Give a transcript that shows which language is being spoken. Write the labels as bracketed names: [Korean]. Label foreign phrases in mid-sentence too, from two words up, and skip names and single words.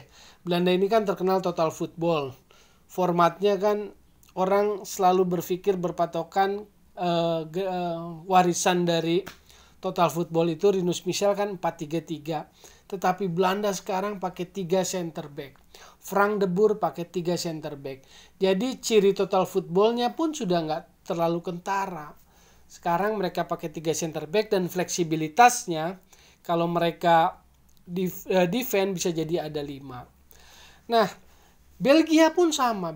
[Indonesian] Belanda ini kan terkenal [English] total football. [Indonesian] Formatnya kan orang selalu berpikir berpatokan warisan dari [English] total football [Indonesian] itu Rinus Michels kan 4-3-3. Tetapi Belanda sekarang pakai 3 [English] center back. [Indonesian] Frank de Boer pakai 3 [English] center back. [Indonesian] Jadi ciri [English] total footballnya [Indonesian] pun sudah nggak terlalu kentara. Sekarang mereka pakai 3 [English] center back [Indonesian] dan fleksibilitasnya kalau mereka defend bisa jadi ada 5. Nah, Belgia pun sama.